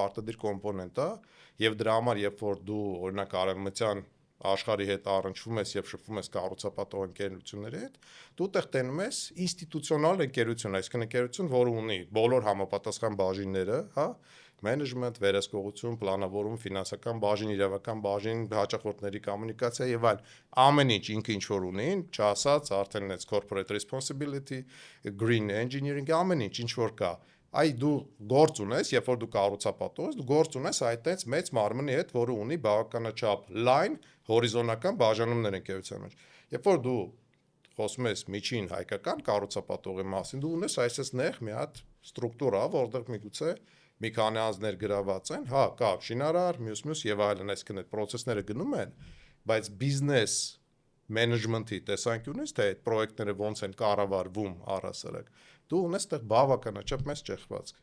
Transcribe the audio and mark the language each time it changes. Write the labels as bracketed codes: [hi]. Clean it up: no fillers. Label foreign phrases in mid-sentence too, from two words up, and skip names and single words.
[hy] պարտադիր կոմպոնենտ է եւ դրա համար, երբ որ դու օրինակ արևմտյան աշխարհի հետ առնչվում ես եւ շփվում ես կառուցապատող ընկերությունների հետ, դու տեղ տենում ես ինստիտուցիոնալ ընկերություն, այսինքն ընկերություն, որը ունի բոլոր համապատասխան բաժինները, հա, մենեջմենտ, վերահսկողություն, պլանավորում, ֆինանսական բաժին, իրավական բաժին, հաճախորդների կոմունիկացիա եւ այլ ամեն ինչ ինքը ինչ որ ունի, չասած արդեն այս [en] corporate responsibility, green engineering, [hy] ամեն ինչ որ կա։ Այ դու գործ ունես, երբ որ դու կառուցապատող ես, դու գործ ունես այդտենց մեծ մարմնի հետ, որը ունի բավականաչափ լայն հորիզոնական բաժանումներ ընկերության մեջ։ Երբ որ դու խոսում ես միջին հայկական կառուցապատողի մասին, դու ունես այսպես նեղ մի հատ ստրուկտուրա, որտեղ միգուցե մի քանի անձներ գրաված են, հա, կա շինարար, մյուս եւ այլն, այսինքն այդ process-ները գնում են, բայց բիզնես մենեջմենթի տեսանկյունից, թե այդ պրոյեկտները ոնց են կառավարվում առհասարակ, դու ունես այդտեղ բավականաչափ մեծ ճեղքվածք։